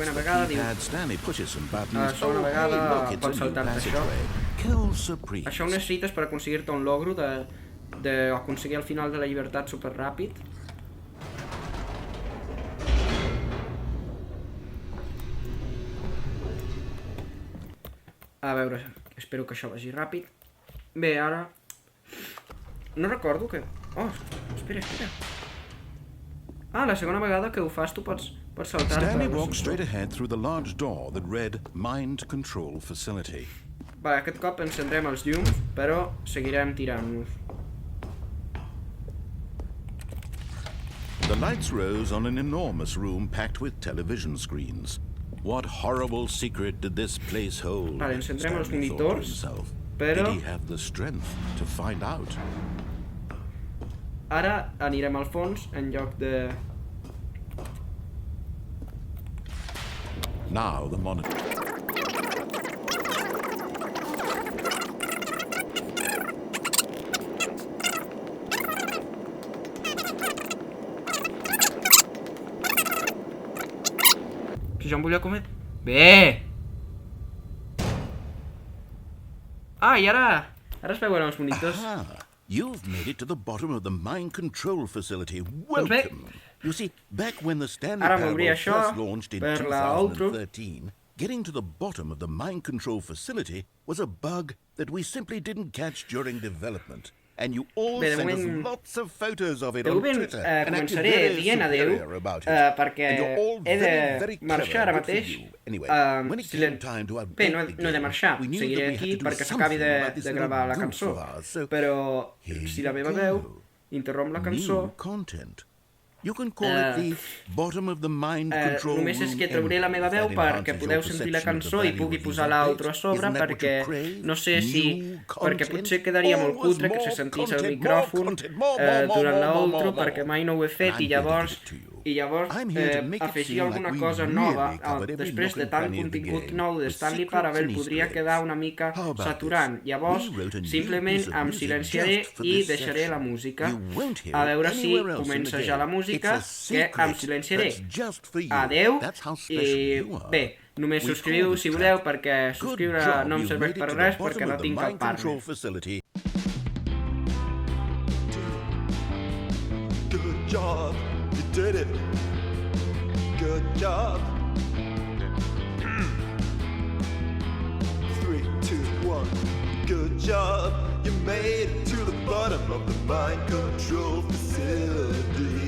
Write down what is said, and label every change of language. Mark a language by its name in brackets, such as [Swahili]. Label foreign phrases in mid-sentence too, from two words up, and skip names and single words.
[Catalan] segona [English] the [Catalan] vegada diu... [English] keypad. Stanley pushes some buttons. [Catalan] La segona vegada [English] hey, look, it's [Catalan] pots [English] a new [Catalan] saltar-te això. [English] passageway. Kill surprise. [Catalan] Això ho necessites per aconseguir-te un logro d'aconseguir el final de la llibertat super ràpid. A veure, espero que això vagi ràpid. Bé, ara... No recordo que... Oh, espera. Ah, la segona vegada que ho fas tu pots saltar-te. [English] Stanley walked straight ahead through the large door that read Mind Control Facility. [Catalan] Vale, aquest cop encendrem els llums, però seguirem tirant-nos. [English] The lights rose on an enormous room packed with television screens. What horrible secret did this place hold? [Catalan] Vale, encendrem els [English] Stanley thought to [Catalan] monitors, [English] himself. [Catalan] però... [English] Did he have the strength to find out? [Catalan] Ara anirem al fons en lloc de... [English] Now the monitor. [Catalan] Que jo em volia comer... Bé! Ah, i ara es veuen els monitors. Aha! [English] You've made it to the bottom of the mind control facility. Welcome! You see, back when the Stanley [Catalan] Ara [English] Parable [Catalan] m'obria això [English] first launched in [Catalan] per l'altro. [English] 2013, getting to the bottom of the mind control facility was a bug that we simply didn't catch during development. and you all [Catalan] Bé, de [English] send us [Catalan] moment- [English] lots of photos of it [Catalan] De [English] on [Catalan] moment [English] Twitter. And acted [Catalan] començaré [English] very [Catalan] dient adeu, [English] superior about it. [Catalan] perquè [English] And you're all [Catalan] he de [English] very, very [Catalan] marxar ara [English] clever. Good for [Catalan] mateix. [English] you. Anyway, when it [Catalan] Si [English] came time to update [Catalan] Bé, [English] the [Catalan] no he de [English] game, [Catalan] marxar, [English] we knew [Catalan] seguiré [English] that we had [Catalan] aquí [English] to do [Catalan] perquè s'acabi [English] something about this [Catalan] de [English] little [Catalan] gravar la [English] goof [Catalan] cançó. [English] of ours, so [Catalan] Però [English] here [Catalan] si la [English] you [Catalan] meva [English] go. [Catalan] veu interromp la cançó, [English] New content. You can call it the bottom of the mind control [Catalan] només és [English] room [Catalan] que trauré la meva [English] end, [Catalan] veu [English] if that [Catalan] perquè [English] enhances [Catalan] podeu [English] your [Catalan] sentir la [English] perception of the [Catalan] cançó i [English] value [Catalan] pugui [English] of [Catalan] posar [English] these [Catalan] l'altro a [English] updates. [Catalan] sobre [English] Isn't that what [Catalan] perquè [English] you crave? [Catalan] no sé si... [English] New [Catalan] perquè [English] content? [Catalan] potser quedaria molt [English] Always [Catalan] cutre que se [English] more [Catalan] sentís el [English] content, [Catalan] micròfon [English] more content, more, [Catalan] durant l'outro [English] more. [Catalan] perquè mai no ho he fet [English] And [Catalan] i [English] I'm here to [Catalan] llavors [English] give it to you. I'm [Catalan] afegir [English] here to make it seem [Catalan] alguna [English] like we [Catalan] cosa [English] really [Catalan] nova [English] covered every [Catalan] després de [English] nook and [Catalan] tant [English] cranny of the [Catalan] contingut [English] game, [Catalan] nou de [English] with [Catalan] Stanley [English] secrets [Catalan] Parable [English] and [Catalan] podria [English] Easter [Catalan] quedar [English] eggs. [Catalan] una mica [English] How about [Catalan] saturant. [English] this? [Catalan] Llavors, [English] We wrote a new [Catalan] simplement [English] piece of [Catalan] em [English] music [Catalan] silenciaré [English] just for [Catalan] i [English] this [Catalan] deixaré la [English] section. [Catalan] música. [English] You won't hear [Catalan] A [English] it [Catalan] veure si [English] anywhere else in the [Catalan] comença ja la [English] game. [Catalan] música, [English] It's a [Catalan] que em [English] secret [Catalan] silenciaré. [English] that's just for you. [Catalan] Adeu, [English] That's how special [Catalan] i [English] you are. [Catalan] bé, només [English] We [Catalan] subscriviu [English] call [Catalan] si [English] this [Catalan] voleu, [English] track. [Catalan] perquè [English] Good [Catalan] subscriure [English] job, [Catalan] no em [English] you [Catalan] serveix [English] made it [Catalan] per [English] to [Catalan] res [English] the [Catalan] perquè [English] bottom [Catalan] no [English] of the [Catalan] tinc cap [English] mind control [Catalan] partner. [English] facility. Good job, you did it. Good job. 3, 2, 1. Good job, you made it to the bottom of the mind control facility.